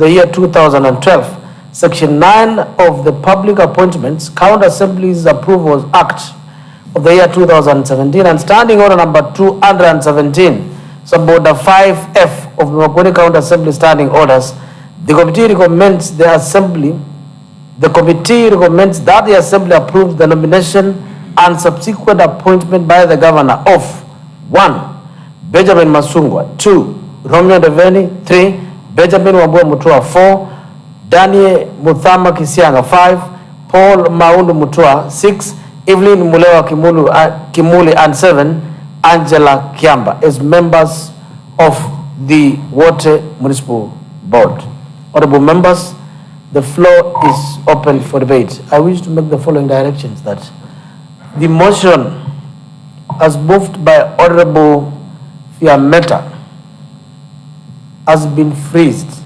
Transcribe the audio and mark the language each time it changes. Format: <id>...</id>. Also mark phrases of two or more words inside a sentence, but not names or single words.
<en>the year 2012, section 9 of the Public Appointments, County Assemblies Approvals Act of the year 2017, and Standing Order number 217, Suborder 5F of the Makueni County Assembly Standing Orders, the committee recommends that the Assembly approves the nomination and subsequent appointment by the Governor of 1. Benjamin Masungwa, 2. Romeo Deveni, 3. Benjamin Wambua Mutua, 4. Daniel Muthama Kisianga, 5. Paul Maundu Mutua, 6. Evelyn Mulewa Kimuli, and 7. Angela Kiamba as members of the Water Municipal Board. Honorable members, the floor is open for debate. I wish to make the following directions: that the motion as moved by Honorable Fiametta has been freezed.</en>